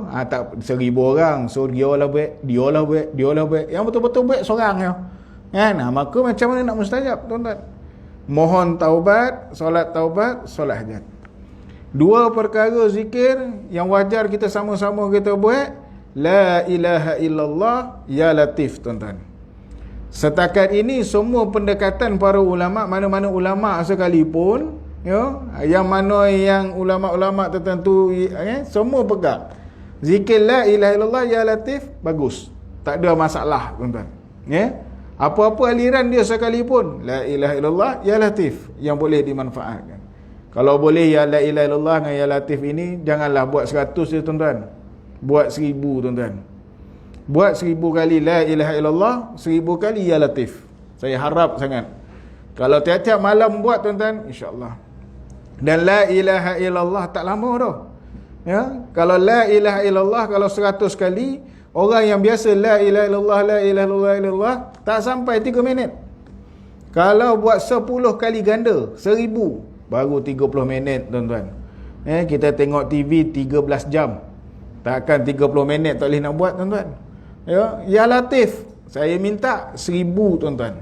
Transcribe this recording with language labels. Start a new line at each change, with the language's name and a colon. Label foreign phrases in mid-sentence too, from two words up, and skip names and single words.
Malay: Tak 1000 orang, so dia lah buat. Yang betul-betul buat seorang ya. Maka macam mana nak mustajab tuan-tuan? Mohon taubat, solat hajat. Dua perkara zikir yang wajar kita sama-sama kita buat.
Arabic: لا إله إلا الله يا لطيف tuan-tuan.
Malay: Setakat ini semua pendekatan para ulama, mana-mana ulama sekalipun, ya, yang mana yang ulama-ulama tertentu semua pegang.
Arabic: Zikir لا إله إلا الله يا لطيف bagus.
Malay: Tak ada masalah tuan-tuan. Ya. Apa-apa aliran dia sekalipun,
Arabic: لا إله إلا الله يا لطيف yang boleh dimanfaatkan.
Malay: Kalau boleh ya
Arabic: لا إله إلا الله
Malay: dengan
Arabic: يا لطيف
Malay: ini janganlah buat 100 je tuan-tuan. Buat 1000 tuan-tuan. Buat 1000 kali
Arabic: لا إله إلا الله,
Malay: 1000 kali
Arabic: يا لطيف.
Malay: Saya harap sangat. Kalau tiap-tiap malam buat tuan-tuan,
Arabic: إن شاء الله.
Malay: Dan
Arabic: لا إله إلا الله
Malay: tak lama dah. Ya, kalau
Arabic: لا إله إلا الله
Malay: kalau 100 kali, orang yang biasa
Arabic: لا إله إلا الله لا إله إلا الله
Malay: tak sampai 3 minit. Kalau buat 10 kali ganda 1000 baru 30 minit tuan-tuan. Kita tengok TV 13 jam. Takkan 30 minit tak boleh nak buat tuan-tuan.
Arabic: يا لطيف
Malay: saya minta 1000 tuan-tuan.